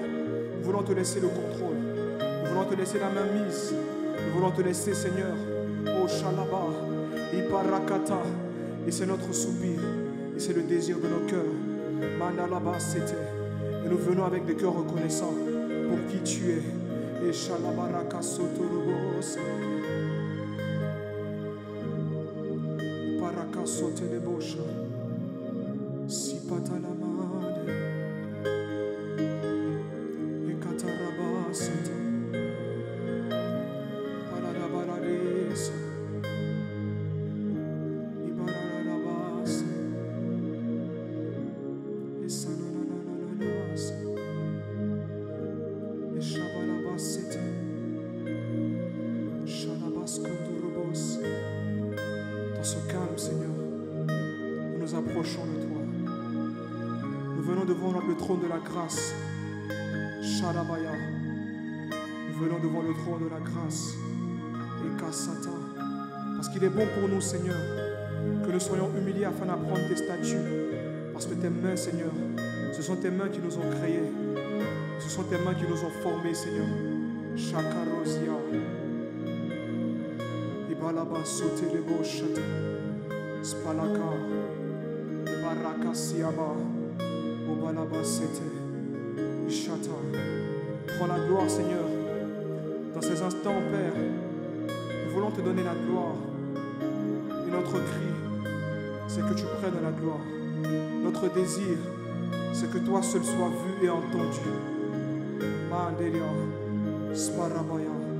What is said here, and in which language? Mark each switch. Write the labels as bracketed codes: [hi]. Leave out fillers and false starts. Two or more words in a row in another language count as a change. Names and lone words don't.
[fr] Nous voulons te laisser le contrôle. Nous voulons te laisser la main mise. Nous voulons te laisser, Seigneur. Oh Shalaba, Iparakata. Et c'est notre soupir. Et c'est le désir de nos cœurs. Mandalaba c'était. Et nous venons avec des cœurs reconnaissants pour qui tu es. Et Shalabaraka Sotorobos. Iparaka Sotelebosha. Sipatalamade. Et Kataraba Sata. Paradabarades. Ibararabas. Et Sananananas. Et Shabalabas Sete. Shalabas Kondurobos. Dans ce calme, Seigneur, nous nous approchons de toi. Nous venons devant le trône de la grâce. Shalabaya. Nous venons devant le trône de la grâce. Et Kassata. Parce qu'il est bon pour nous, Seigneur, que nous soyons humiliés afin d'apprendre tes statuts. Parce que tes mains, Seigneur, ce sont tes mains qui nous ont créés. Ce sont tes mains qui nous ont formés, Seigneur. Shakarosia. Ibalaba Sotelebo Shata. Spalaka. Baraka Siaba. Obalaba Sete. Ishata. Prends la gloire, Seigneur. Dans ces instants, Père, nous voulons te donner la gloire. Et notre cri, c'est que tu prennes la gloire. Notre désir, c'est que toi seul sois vu et entendu. Mandelia, Sparabaya.